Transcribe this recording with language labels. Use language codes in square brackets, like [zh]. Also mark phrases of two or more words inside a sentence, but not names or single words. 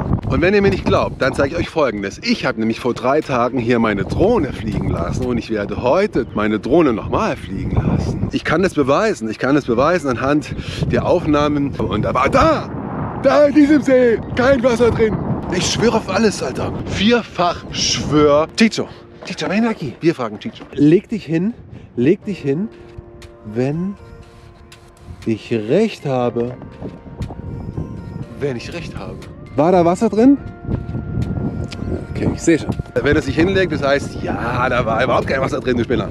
[de] Und wenn ihr mir nicht glaubt, dann zeige ich euch Folgendes. Ich habe nämlich vor 3 Tagen hier meine Drohne fliegen lassen und ich werde heute meine Drohne nochmal fliegen lassen. Ich kann das beweisen. Ich kann das beweisen anhand der Aufnahmen. Und aber da in diesem See, kein Wasser drin. Ich schwöre auf alles, Alter. 4-fach schwör. [es] Chicho, ven aquí. [de] Wir fragen Chicho. Leg dich hin, wenn ich recht habe. Wenn ich recht habe. War da Wasser drin? Okay, ich sehe schon. Wenn er sich hinlegt, das heißt, ja, da war überhaupt kein Wasser drin, du Spinner.